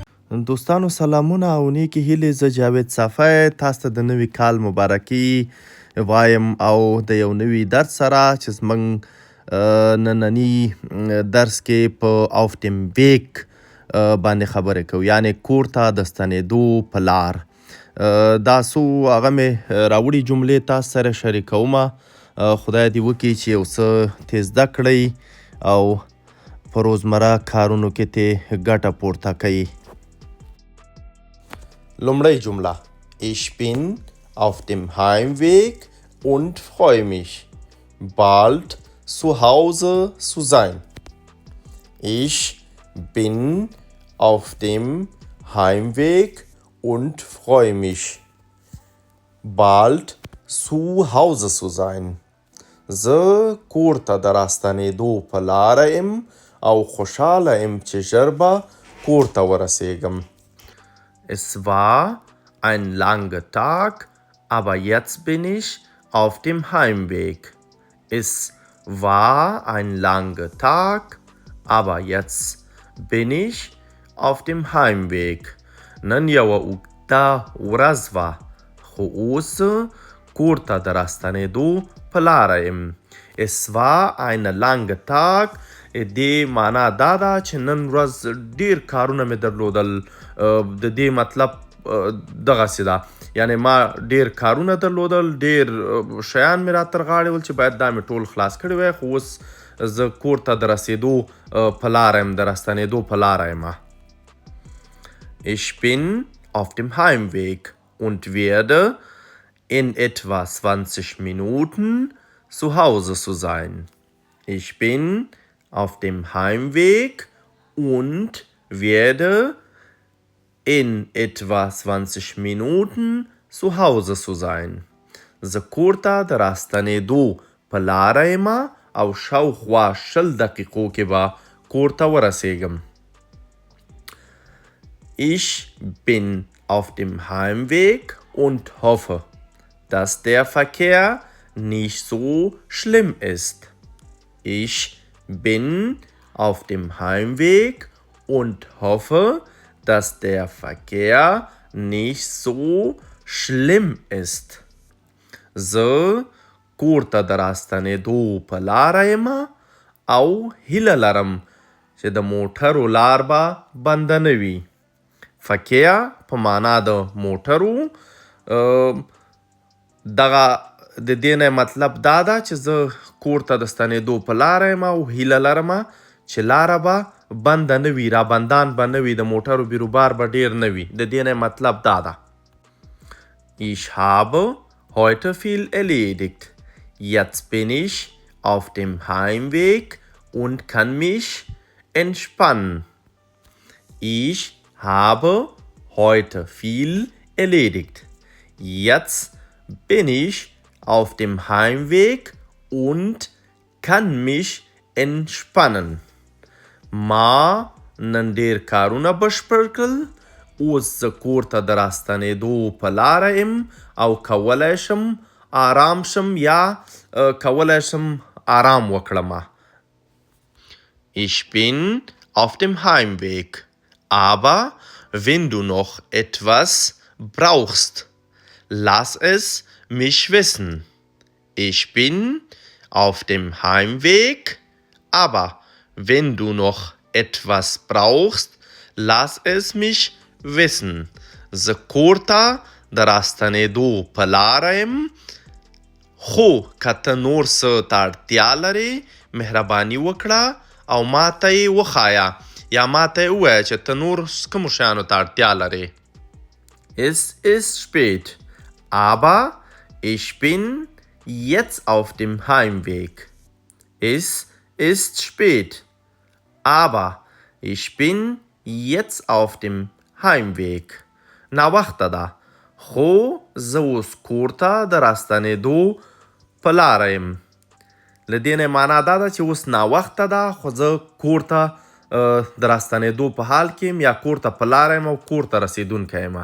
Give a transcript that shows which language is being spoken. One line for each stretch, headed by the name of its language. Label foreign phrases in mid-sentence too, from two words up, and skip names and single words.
Pashto: دوستانو سلامونه او نیکې هیلې. زه جاوید صافی تاسو ته د نوي کال مبارکي وایم او د یو نوي درس سره چې زموږ ننني درس کې په
German: auf dem Weg
Pashto: باندې خبرې کوو، یعنې کور ته د ستنېدو په لار. دا څو هغه مې راوړي جملې تاسو سره شریکومه. خدای دې وکړي چې یو څه ترې زده کړئ او په روزمره کارونو کې ترې ګټه پورته کوئ. لومړی جمله:
German: Ich bin auf dem Heimweg und freue mich, bald zu Hause zu sein. Ich bin auf dem Heimweg und freue mich, bald zu Hause zu sein.
Pashto: زه کور ته د راستنېدو په لاره یم او خوشحاله یم چې ژر به کور ته ورسېږم.
German: Es war ein langer Tag, aber jetzt bin ich auf dem Heimweg. Es war ein langer Tag, aber jetzt bin ich auf dem Heimweg.
Pashto: نن یوه اوږده ورځ وه، خو اوس کور ته د راستنېدو په لاره یم.
German: Es war ein langer Tag
Pashto: دې معنا دا ده چې نن ورځ ډیر کارونه مې درلودل. د دې مطلب دغسې ده، یعنې ما ډیر کارونه درلودل، ډیر شیان مې راتر غاړې ول چې باید دا مې ټول خلاص کړي وای، خو اوس زه کور ته د رسېدو په لاره یم، د راستنېدو په لاره یم.
German: Ich bin auf dem Heimweg und werde in etwa 20 Minuten zu Hause zu sein. Ich bin auf dem Heimweg und werde in etwa 20 Minuten zu Hause zu sein.
Pashto: زه کور ته د راستنېدو په لاره یم او شاوخوا 20 دقیقو کې به کور ته ورسېږم.
German: Ich bin auf dem Heimweg und hoffe, dass der Verkehr nicht so schlimm ist. Ich bin auf dem Heimweg und hoffe, dass der Verkehr nicht so schlimm ist.
Pashto: زه کور ته د راستنېدو په لاره یم او هیله لرم چې د موټرو لار به بنده نه وي. فکیا په معنا د موټرو، دغه د دې نه مطلب دا ده چې زه کور ته د ستنېدو په لاره یم او هیله لرم چې لاره به بنده نه وي، رابندان به نه وي، د موټرو بیروبار به ډیر نه وي. د دې نه مطلب دا ده:
German: Ich habe heute viel erledigt. Jetzt bin ich auf dem Heimweg und kann mich entspannen. Ich habe heute viel erledigt. Jetzt bin ich auf dem Heimweg und kann mich entspannen.
Pashto: ما نن ډیر کارونه بشپړ کړل، اوس زه کور ته د راستنېدو په لاره یم او کولی شم آرام شم یا کولی شم آرام وکړم.
German: Ich bin auf dem Heimweg, aber wenn du noch etwas brauchst, lass es mich wissen. Ich bin auf dem Heimweg, aber wenn du noch etwas brauchst, lass es mich wissen.
Pashto: زه کور ته د راستنېدو په لاره یم، خو که ته نور څه ته اړتیا لرې مهرباني وکړه او ما ته یې وښایه یا ما ته یې ووایه چې ته نور کومو شیانو ته اړتیا لرې.
German: Es ist spät, aber ich bin jetzt auf dem Heimweg. Es ist spät, aber ich bin jetzt auf dem Heimweg.
Pashto: ناوخته ده، خو زه اوس کور ته د راستنېدو په لاره یم. له دې نه معنا دا ده چې اوس ناوخته ده، خو زه کور ته د راستنېدو په حال کې یم یا کور ته په لاره یم او کور ته رسېدونکی یم.